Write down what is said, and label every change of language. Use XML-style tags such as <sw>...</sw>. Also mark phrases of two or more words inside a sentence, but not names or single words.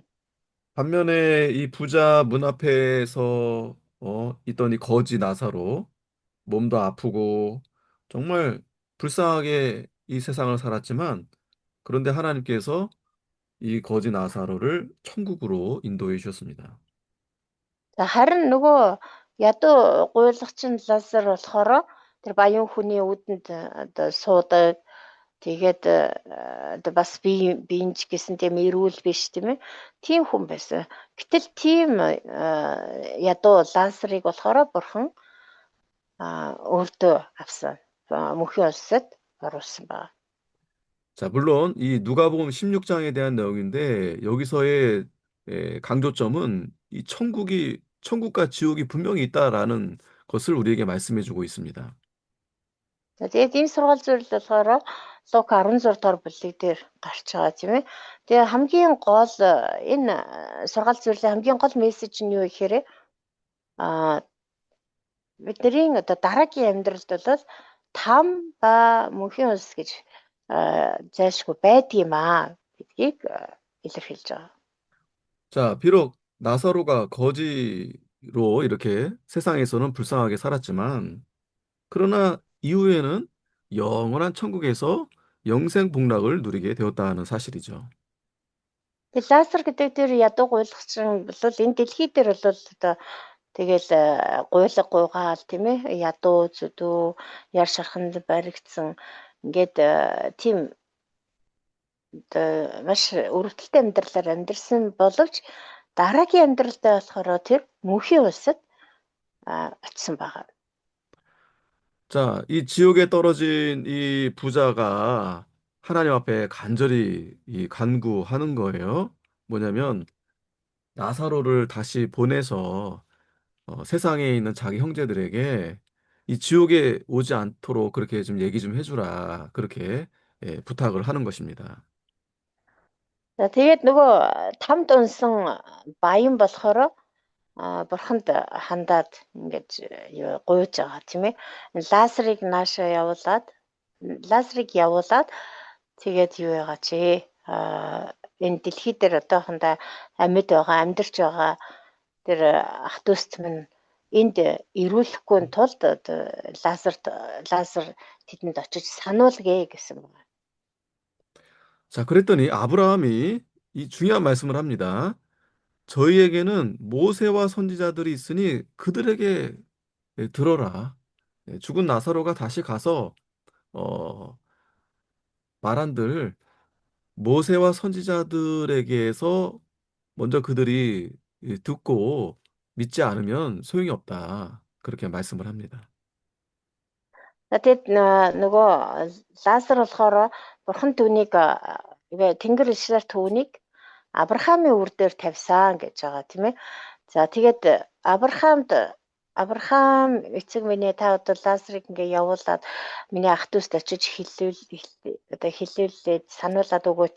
<ko>반면에 이 부자 문 앞에서 있던 이 거지 나사로 몸도 아프고 정말 불쌍하게 이 세상을 살았지만 그런데 하나님께서 이 거지 나사로를 천국으로 인도해 주셨습니다.</ko> <mn>За харин нөгөө ядуу гуйлагчин Лазар болохоор тэр баян хүний үүдэнд одоо суудаг тэгээд одоо бас биенч гэсэн тийм эрүүл биш тийм ээ. Тийм хүн байсан. Гэтэл тийм ядуу Лазарыг болохоор бурхан өөртөө авсан. Мөнхийн улсад оруулсан байна.</mn> <ko>자, 물론 이 누가복음 16장에 대한 내용인데 여기서의 강조점은 이 천국과 지옥이 분명히 있다라는 것을 우리에게 말씀해 주고 있습니다.</ko> <mn>За тэгээд энэ сургаал зүйл болохоор Лук 16 дугаар бүлэг дээр гарч байгаа тийм ээ. Тэгээ хамгийн гол энэ сургаал зүйлийн хамгийн гол мессеж нь юу гэхээр бидний одоо дараагийн амьдралд бол там ба мөнхийн улс гэж зайлшгүй байдгийм гэдгийг илэрхийлж байгаа.</mn> <ko>자, 비록 나사로가 거지로 이렇게 세상에서는 불쌍하게 살았지만 그러나 이후에는 영원한 천국에서 영생 복락을 누리게 되었다는 사실이죠.</ko> <mn>Тэгээ Лазар гэдэг тэр ядуу гуйлагчин бол энэ дэлхий дээр бол одоо тэгэл гуйлга гуйгаал тийм ээ ядуу зүдүү яр шарханд баригдсан ингээд тийм одоо маш өрөвдөлтэй амьдралаар амьдэрсэн боловч дараагийн амьдралдаа болохоор тэр мөнхийн улсад очисон байгаа.</mn> <ko>자, 이 지옥에 떨어진 이 부자가 하나님 앞에 간절히 이 간구하는 거예요. 뭐냐면 나사로를 다시 보내서 세상에 있는 자기 형제들에게 이 지옥에 오지 않도록 그렇게 좀 얘기 좀 해주라. 그렇게 부탁을 하는 것입니다.</ko> <mn>За тэгээд нөгөө тамд унсан баян болохоор бурханд хандаад ингэж гуйж байгаа тийм ээ. Лазарыг наашаа явуулаад тэгээд юу яагаа чи энэ дэлхий дээр одоохондоо амьд байгаа амьдарч байгаа тэр ах дүүст минь энд ирүүлэхгүй тулд Лазар тэдэнд очиж сануулъя гэсэн байна.</mn> <ko>자, 그랬더니 아브라함이 이 중요한 말씀을 합니다. 저희에게는 모세와 선지자들이 있으니 그들에게 들어라. 죽은 나사로가 다시 가서 어, 말한들 모세와 선지자들에게서 먼저 그들이 듣고 믿지 않으면 소용이 없다. 그렇게 말씀을 합니다.</ko> <mn>Тэгээд нөгөө Лазар болохоор бурхан түүнийг тэнгэр ишрээр түүнийг Авраамийн үр дээр тавьсан гэж байгаа тийм ээ. За тэгээд Авраамд Авраам эцэг минь та одоо Лазарыг ингээ явуулаад миний ах дүүст очиж одоо хэлүүлээд сануулад өгөөч.</mn>